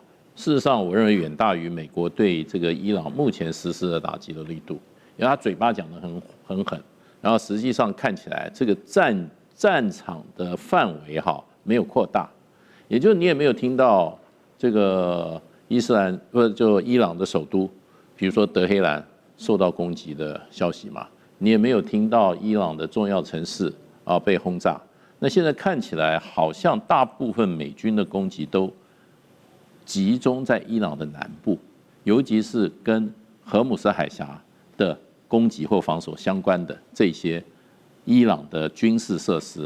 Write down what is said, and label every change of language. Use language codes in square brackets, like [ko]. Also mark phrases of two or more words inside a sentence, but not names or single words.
[zh] 事實上，我認為遠大於美國對這個伊朗目前實施的打擊的力度，因為他嘴巴講得很狠，然後實際上看起來這個戰場的範圍哈沒有擴大，也就是你也沒有聽到這個伊朗的首都，比如說德黑蘭受到攻擊的消息嘛，你也沒有聽到伊朗的重要城市被轟炸。那現在看起來好像大部分美軍的攻擊都集中在伊朗的南部，尤其是跟荷姆斯海峽的攻擊或防守相關的這些伊朗的軍事設施。